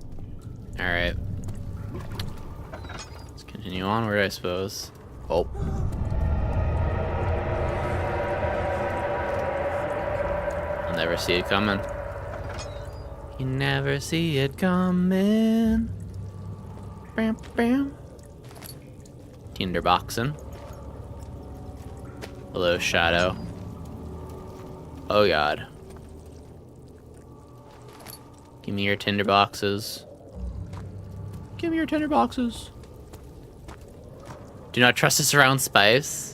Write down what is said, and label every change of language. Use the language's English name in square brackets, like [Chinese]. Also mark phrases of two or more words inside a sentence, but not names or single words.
[English] Let's continue continue onward, I suppose. Oh. I'll never see it coming. You never see it coming. Bam, bam. Tinderboxing. Hello, Shadow. Oh god. Give me your tinderboxes. Give me your tinderboxes. Do not trust us around Spice.